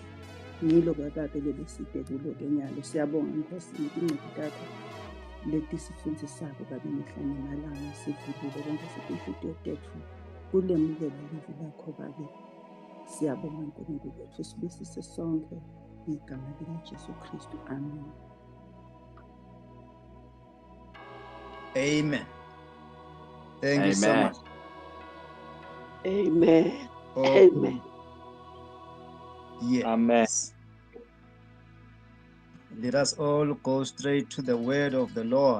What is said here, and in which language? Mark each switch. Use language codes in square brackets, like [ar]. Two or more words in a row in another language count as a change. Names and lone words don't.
[ss] Ngilo babe leleside kulo kenyalo. Siyabonga Nkosi incwadi yakho leti sifundzisako babe mihla nemalanga sivulile konke sifihlitiyo tethu kulemukela livi lakho babe. Siyabonga Nkulunkulu wethu sibusise sonke ngegama likaJesu Kristu. Amen. Amen. [en] Thank you so much. Amen. Oh, Amen. yes. Amen. Let us all go straight to the word of the Lord.